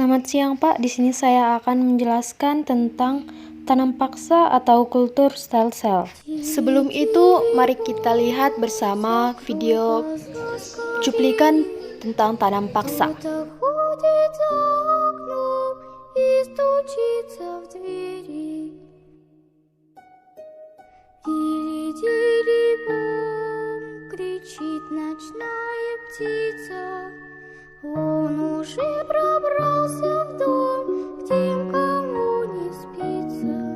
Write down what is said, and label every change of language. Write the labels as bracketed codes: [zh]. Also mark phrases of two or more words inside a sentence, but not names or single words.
[id] siang Pak, di sini saya akan menjelaskan tentang tanam paksa atau kultur [en] stem cell. [id] Sebelum itu, mari kita lihat bersama video cuplikan tentang tanam paksa. [ru] Кричит ночная птица, он уже пробрался в дом, к тем, кому не спится.